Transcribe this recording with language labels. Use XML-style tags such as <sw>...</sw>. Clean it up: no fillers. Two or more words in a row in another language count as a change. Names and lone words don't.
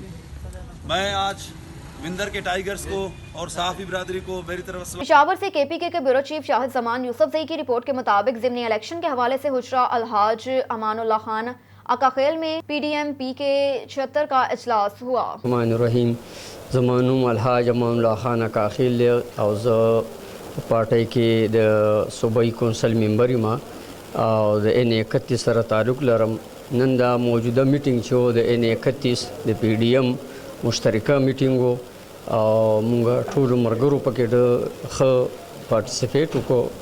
<ur>میں آج وندر کے ٹائیگرز کو اور صحافی برادری کو میری طرف سے پشاور سے KPK کے بیورو چیف شاہد زمان یوسف زئی کی رپورٹ کے مطابق ضمنی الیکشن کے حوالے سے حجرہ الحاج امان اللہ خان اکاخیل میں PDM-P کے 76 کا اجلاس ہوا.</ur> <ar>الرحمن الرحیم</ar> <ps>زمانوم الحاج امان اللہ خان اکاخیل او ز پارٹی کې د صوبائی کونسل ممبر ما او د N31 سره تعلق لرم. نن دا موجوده میټینګ چې د N31 د PDM مشترکه میټینګ وو او موږ ټول مرګرو پکې د ښه پارټیسپیټ وکړو.</ps>